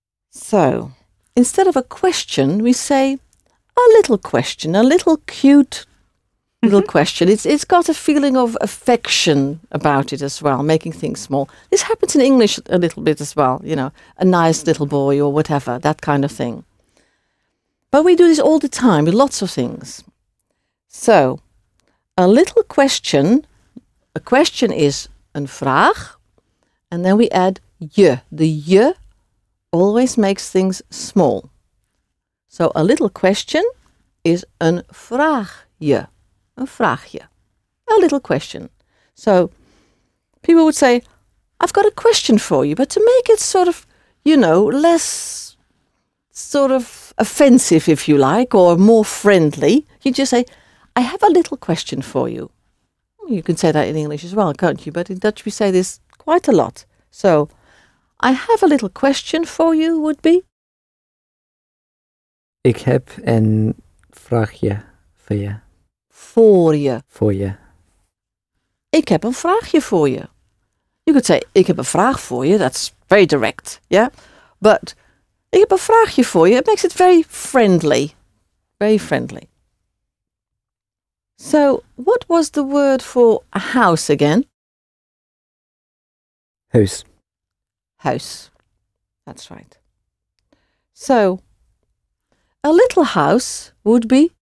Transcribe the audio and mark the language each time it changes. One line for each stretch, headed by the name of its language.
English: So, instead of a question, we say a little question, a little cute little question. It's got a feeling of affection about it as well, making things small. This happens in English a little bit as well, you know, a nice little boy or whatever, that kind of thing. But we do this all the time with lots of things. So, a little question, a question is
Dutch: een vraag,
English: and then we add je. The je always makes things small. So, a little question is
Dutch: een vraagje. Een vraagje.
English: A little question. So, people would say, I've got a question for you, but to make it sort of, you know, less sort of offensive, if you like, or more friendly, you just say, I have a little question for you. You can say that in English as well, can't you? But in Dutch we say this quite a lot. So, I have a little question for you would be?
Dutch: Ik heb een vraagje voor je. Voor je. Voor je. Ik heb een vraagje voor je.
English: You could say,
Dutch: ik heb een vraag voor je.
English: That's very direct, yeah? But,
Dutch: ik heb een vraagje voor je.
English: It makes it very friendly. Very friendly. So, what was the word for a house again?
Dutch: Huis.
English: House. That's right. So, a little house would be?